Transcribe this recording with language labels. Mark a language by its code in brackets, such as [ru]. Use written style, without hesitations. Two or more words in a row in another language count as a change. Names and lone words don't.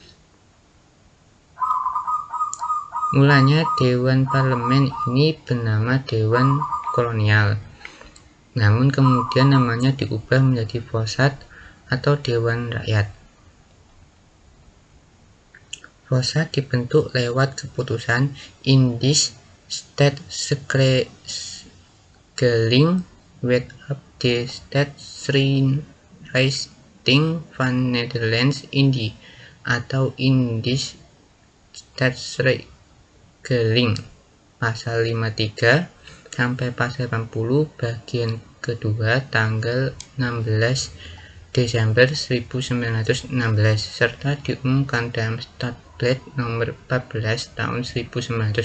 [id] Mulanya Dewan Parlemen ini bernama Dewan Kolonial, namun kemudian namanya diubah menjadi Volksraad atau Dewan Rakyat. Volksraad dibentuk lewat keputusan Indisch Staatsregeling Wet op de Staatsrichting van Nederlands-Indië atau Indisch Staatsregeling pasal 53 sampai pasal 80 bagian kedua tanggal 16 Desember 1916 serta diumumkan dalam Statuut nomor 14 tahun 1916.